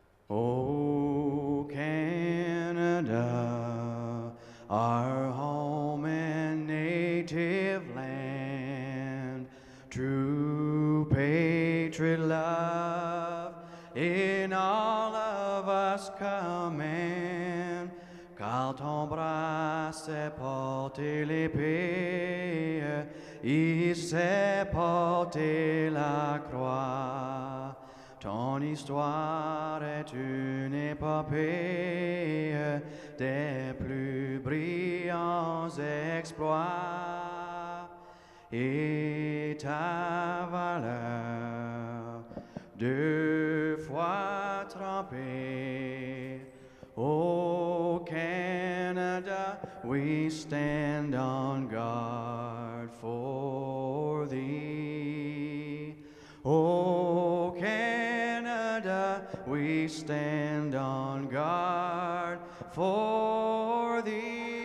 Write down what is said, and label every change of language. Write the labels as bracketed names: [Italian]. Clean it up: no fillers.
[English] Oh, Canada, our home and native land, true patriot love in all of us command. [French] Car ton bras s'est porté l'épée, il s'est porté la croix. Ton histoire est une épopée des plus brillants exploits, et ta valeur deux fois trempée. [English] O Canada, we stand on guard for thee. O Canada, we stand on guard for thee.